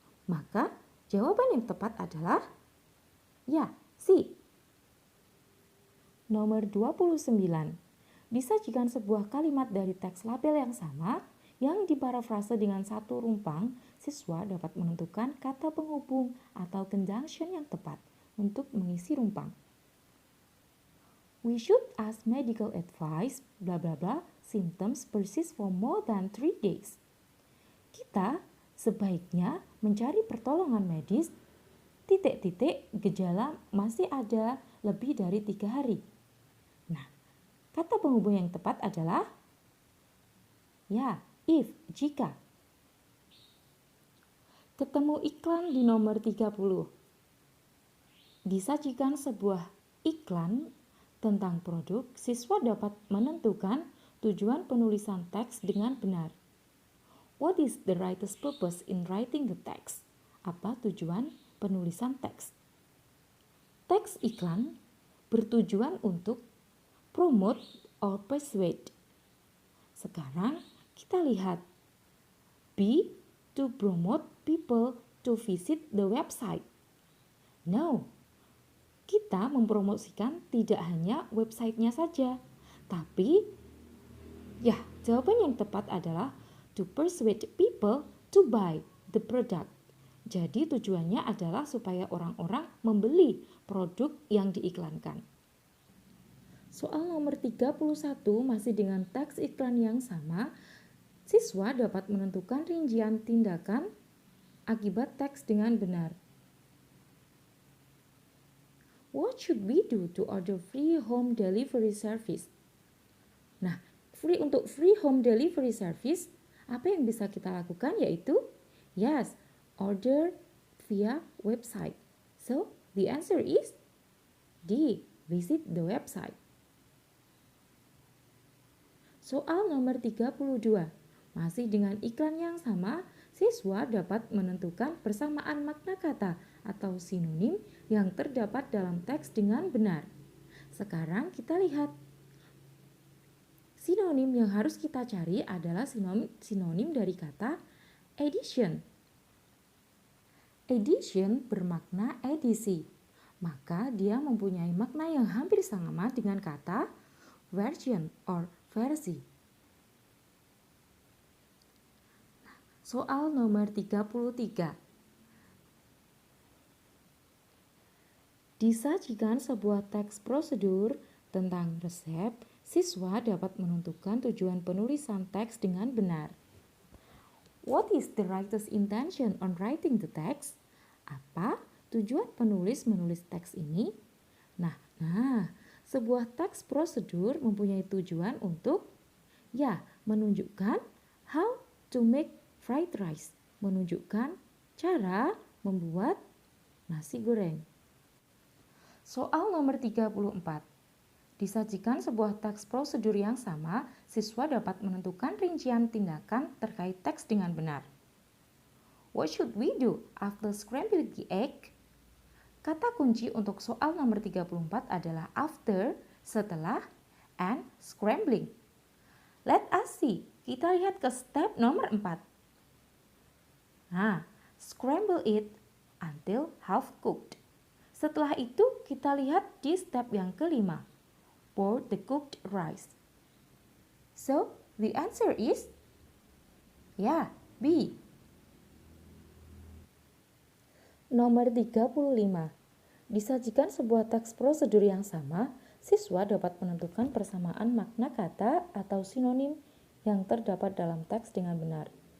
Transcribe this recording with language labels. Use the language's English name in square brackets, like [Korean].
[Indonesian] Maka jawaban yang tepat adalah ya, C. Nomor 29. Disajikan sebuah kalimat dari teks label yang sama yang diparafrase dengan satu rumpang, siswa dapat menentukan kata penghubung atau conjunction yang tepat untuk mengisi rumpang. [English] We should ask medical advice, bla bla bla, symptoms persist for more than 3 days. [Indonesian] Kita sebaiknya mencari pertolongan medis, titik-titik gejala masih ada lebih dari 3 hari. Nah, kata penghubung yang tepat adalah ya, if, jika. Ketemu iklan di nomor 30. Disajikan sebuah iklan tentang produk, siswa dapat menentukan tujuan penulisan teks dengan benar. [English] What is the writer's purpose in writing the text? [Indonesian] Apa tujuan penulisan teks? Teks iklan bertujuan untuk [English] promote or persuade. [Indonesian] Sekarang kita lihat. B. [English] To promote people to visit the website. No. [Indonesian] Kita mempromosikan tidak hanya websitenya saja, tapi ya, jawaban yang tepat adalah [English] to persuade people to buy the product. [Indonesian] Jadi tujuannya adalah supaya orang-orang membeli produk yang diiklankan. Soal nomor 31 masih dengan teks iklan yang sama, siswa dapat menentukan rincian tindakan akibat teks dengan benar. [English] What should we do to order free home delivery service? [Indonesian] Nah, untuk [English] free home delivery service, [Indonesian] apa yang bisa kita lakukan yaitu [English] yes, order via website. So, the answer is D, visit the website. [Indonesian] Soal nomor 32. Masih dengan iklan yang sama, siswa dapat menentukan persamaan makna kata atau sinonim yang terdapat dalam teks dengan benar. Sekarang kita lihat. Sinonim yang harus kita cari adalah sinonim dari kata edition. Edition bermakna edisi, maka dia mempunyai makna yang hampir sama dengan kata version or versi. Soal nomor 33. Disajikan sebuah teks prosedur tentang resep, siswa dapat menentukan tujuan penulisan teks dengan benar. [English] What is the writer's intention on writing the text? [Indonesian] Apa tujuan penulis menulis teks ini? Nah, sebuah teks prosedur mempunyai tujuan untuk menunjukkan [English] how to make fried rice, [Indonesian] menunjukkan cara membuat nasi goreng. Soal nomor 34. Disajikan sebuah teks prosedur yang sama, siswa dapat menentukan rincian tindakan terkait teks dengan benar. [English] What should we do after scrambling the egg? [Indonesian] Kata kunci untuk soal nomor 34 adalah after, setelah, and scrambling. [English] Let us see. [Indonesian] Kita lihat ke step nomor 4. [English] Scramble it until half cooked. [Indonesian] Setelah itu kita lihat di step yang kelima. [English] Pour the cooked rice. So, the answer is B. [Indonesian] Nomor 35. Disajikan sebuah teks prosedur yang sama, siswa dapat menentukan persamaan makna kata atau sinonim yang terdapat dalam teks dengan benar.